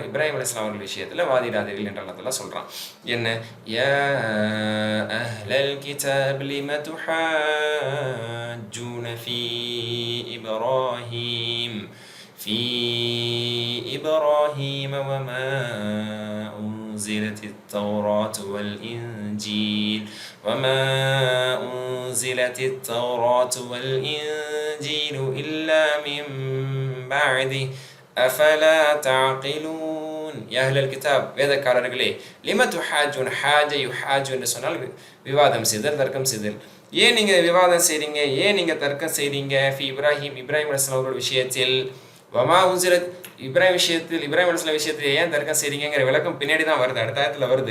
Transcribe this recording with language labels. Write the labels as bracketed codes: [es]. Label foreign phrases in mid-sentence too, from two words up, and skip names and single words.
[ta] இப்ராஹிம் அலைஹிஸ்ஸலாம் அவர்கள் விஷயத்தில் வாதிடாதீர்கள் என்ற அல்லாஹ் சொல்கிறான். [ar] என்ன? يا أهل الكتاب لم تحاجون في إبراهيم وما أنزلت التوراة والإنجيل إلا من بعده أفلا تعقلون يا أهل الكتاب வேதக்காரர்களே لم تحاجون حاج يحاج [ta] என்று சொன்னால் விவாதம் செய்தல், தர்க்கம் செய்தல். ஏன் நீங்கள் விவாதம் செய்கிறீங்க, ஏன் நீங்கள் தர்க்கம் செய்கிறீங்க? இப்ராஹிம் அலைஹிஸ்ஸலாம் அவர்கள் விஷயத்தில் [ar] وما أنزلت [ta] இப்ராஹிம் அலைஹிஸ்ஸலாம் விஷயத்தில் ஏன் தர்க்கம் செய்றீங்கிற விளக்கம் பின்னாடி தான் வருது, அடுத்த ஆயத்தில் வருது.